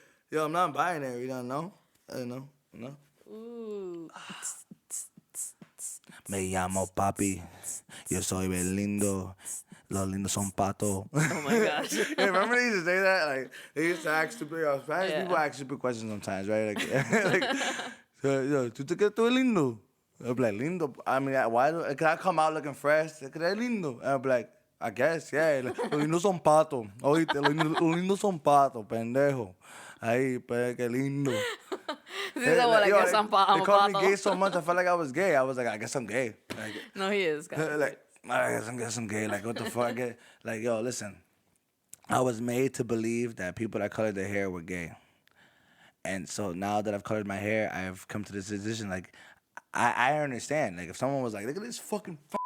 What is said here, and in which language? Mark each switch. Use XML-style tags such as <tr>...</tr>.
<en>Yo, I'm not binary. You don't know? I don't know. No? Ooh.</en> <es>Me llamo papi. Yo soy bien lindo. Los lindos son pato.</es> <en>Oh my gosh. Yeah, remember they used to say that? Like, they used to ask stupid... Spanish people ask stupid questions sometimes, right? Like,</en> <es>yo, ¿tú te quedas todo lindo?</es> <en>I'll be like, lindo? I mean, why do... Can I come out looking fresh?</en> <es>¿Te quedas lindo?</es> <en>And I'll be like, I guess, yeah. Like,</en> <es>los lindos son pato. Oíste, los lindos son pato, pendejo. Ahí, pues, qué lindo.</es> <en>They called me gay so much, I felt like I was gay. I was like, I guess I'm gay. Like, no, he is. like, I guess I'm gay. Like, what the fuck? Like, yo, listen. I was made to believe that people that colored their hair were gay. And so now that I've colored my hair, I've come to this decision. Like, I understand. Like, if someone was like, look at this fucking</en>